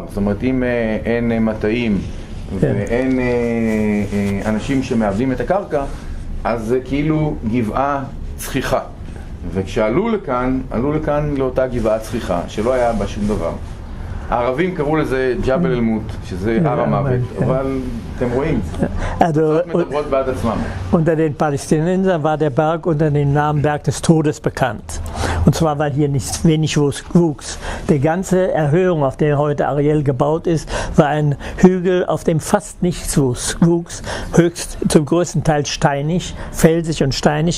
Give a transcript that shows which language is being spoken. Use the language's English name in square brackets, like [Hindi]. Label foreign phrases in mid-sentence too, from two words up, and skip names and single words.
[Hebrew] זאת אומרת, אם אין מטעים ואין אנשים שמעבדים את הקרקע, אז זה כאילו גבעה צחיחה. וכשעלו לכאן לאותה גבעה צחיחה, שלא היה בה שום דבר. הערבים קראו לזה ג'בל אל-מות, שזה הר המוות, אבל אתם רואים, זאת מדברות בעד עצמם. [German] Unter den Palästinensern war der Berg unter dem Namen Berg des Todes bekannt. Und zwar, weil hier nicht wenig wuchs. Die ganze Erhöhung, auf der heute Ariel gebaut ist, war ein Hügel, auf dem fast nichts wuchs. Höchst zum größten Teil steinig, felsig und steinig.